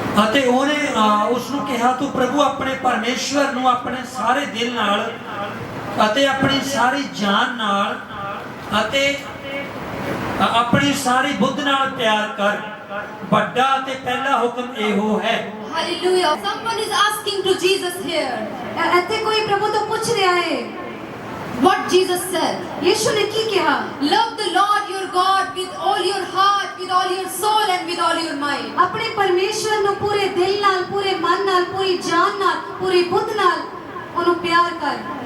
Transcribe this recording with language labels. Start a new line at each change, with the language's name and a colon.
Punjabi: ਅਤੇ ਉਹਨੇ ਉਸ ਨੂੰ ਕਿਹਾ, ਤੂੰ ਪ੍ਰਭੂ ਆਪਣੇ ਪਰਮੇਸ਼ਵਰ ਨੂੰ ਆਪਣੇ ਸਾਰੇ ਦਿਲ ਨਾਲ ਅਤੇ ਆਪਣੀ ਸਾਰੀ ਜਾਨ ਨਾਲ ਅਤੇ ਆਪਣੀ ਸਾਰੀ ਬੁੱਧ ਨਾਲ ਪਿਆਰ ਕਰ, ਵੱਡਾ ਤੇ ਪਹਿਲਾ ਹੁਕਮ ਇਹੋ ਹੈ।
English: Hallelujah. Someone is asking to Jesus here.
Punjabi: ਇੱਥੇ ਕੋਈ ਪ੍ਰਭੂ ਤੋਂ ਪੁੱਛ ਰਿਹਾ ਹੈ
English: What Jesus said.
Punjabi: ਯਿਸੂ ਨੇ ਕੀ ਕਿਹਾ?
English: Love the Lord your God with all your heart, with all your soul and with all your mind.
Punjabi: ਆਪਣੇ ਪਰਮੇਸ਼ਵਰ ਨੂੰ ਪੂਰੇ ਦਿਲ ਨਾਲ, ਪੂਰੇ ਮਨ ਨਾਲ, ਪੂਰੀ ਜਾਨ ਨਾਲ, ਪੂਰੀ ਬੁੱਧ ਨਾਲ ਉਹਨੂੰ ਪਿਆਰ ਕਰ।